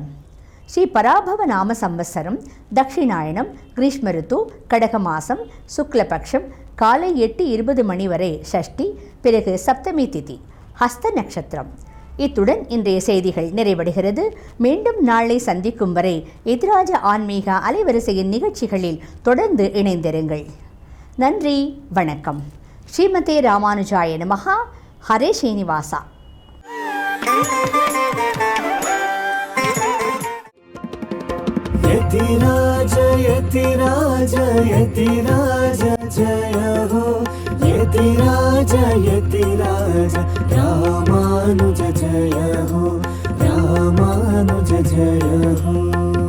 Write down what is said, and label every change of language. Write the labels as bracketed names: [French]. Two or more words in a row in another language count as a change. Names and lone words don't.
[Tamil] ஸ்ரீ பராபவ நாம சம்வத்சரம் தட்சிணாயனம் கிரீஷ்ம ருத்து கடக மாசம் சுக்லபக்ஷம் காலை 8:20 மணி வரை ஷஷ்டி, பிறகு சப்தமி திதி ஹஸ்த நட்சத்திரம். இத்துடன் இன்றைய செய்திகள் நிறைவடைகிறது. மீண்டும் நாளை சந்திக்கும் வரை எதிராஜ ஆன்மீக அலைவரிசையின் நிகழ்ச்சிகளில் தொடர்ந்து இணைந்திருங்கள். நன்றி, வணக்கம். [Sanskrit] श्रीमते रामानुजाय नमः. [Tamil] ஹரே ஸ்ரீனிவாசா. [Hindi] यतिराज यतिराज यतिराज जय हो, यतिराज यतिराज रामानुज जय हो, रामानुज जय हो.